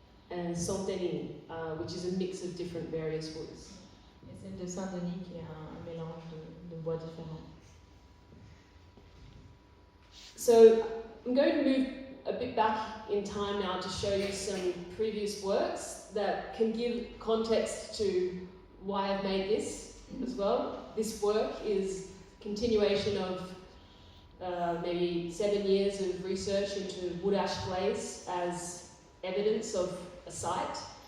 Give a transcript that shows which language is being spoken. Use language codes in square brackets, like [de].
[en] And Saint-Denis, which is a mix of different various woods. [fr] Et celle de Saint-Denis qui est un mélange de bois différents. [en] So I'm going to move a bit back in time now to show you some previous works that can give context to why I've made this as well. This work is a continuation of maybe 7 years of research into wood ash glaze as evidence of a site.